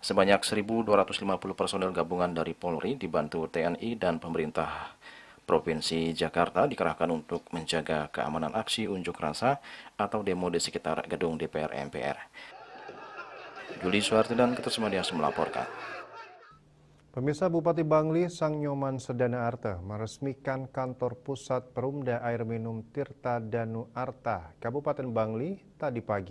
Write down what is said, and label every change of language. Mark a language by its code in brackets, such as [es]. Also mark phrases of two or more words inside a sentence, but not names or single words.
[id] Sebanyak 1.250 personel gabungan dari Polri dibantu TNI dan pemerintah Provinsi Jakarta dikerahkan untuk menjaga keamanan aksi unjuk rasa atau demo di sekitar gedung DPR MPR. Juli Suharti dan Ketusmadias melaporkan. Pemirsa, Bupati Bangli Sang Nyoman Sedana Arta meresmikan kantor pusat Perumda Air Minum Tirta Danu Arta, Kabupaten Bangli tadi pagi.